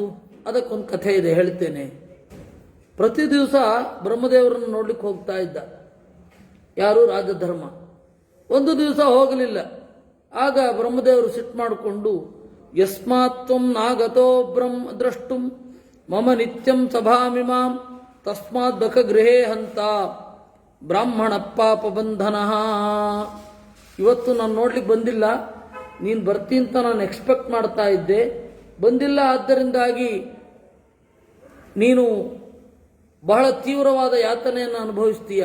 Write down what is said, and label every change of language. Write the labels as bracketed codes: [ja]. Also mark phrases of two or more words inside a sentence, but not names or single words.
[kn] ಅದಕ್ಕೊಂದು ಕಥೆ ಇದೆ, ಹೇಳ್ತೇನೆ. ಪ್ರತಿ ದಿವಸ ಬ್ರಹ್ಮದೇವರನ್ನು ನೋಡ್ಲಿಕ್ಕೆ ಹೋಗ್ತಾ ಇದ್ದ ಯಾರು? ರಾಜಧರ್ಮ. ಒಂದು ದಿವಸ ಹೋಗಲಿಲ್ಲ. ಆಗ ಬ್ರಹ್ಮದೇವರು ಸಿಟ್ಟು ಮಾಡಿಕೊಂಡು, [sa] ಯಸ್ಮಾತ್ವಂ ನಾಗತೋ ಬ್ರಹ್ಮ ದ್ರಷ್ಟುಂ ಮಮ ನಿತ್ಯಂ ಸಭಾಮಿಮಾಂ ತಸ್ಮಾತ್ ಬಕ ಗೃಹೇ ಹಂತ ಬ್ರಾಹ್ಮಣ ಪಾಪ ಬಂಧನ. [kn] ಇವತ್ತು ನಾನು ನೋಡ್ಲಿಕ್ಕೆ ಬಂದಿಲ್ಲ, ನೀನು ಬರ್ತೀನಿ ಅಂತ ನಾನು ಎಕ್ಸ್ಪೆಕ್ಟ್ ಮಾಡ್ತಾ ಇದ್ದೆ, ಬಂದಿಲ್ಲ. ಆದ್ದರಿಂದಾಗಿ ನೀನು ಬಹಳ ತೀವ್ರವಾದ ಯಾತನೆಯನ್ನು ಅನುಭವಿಸ್ತೀಯ.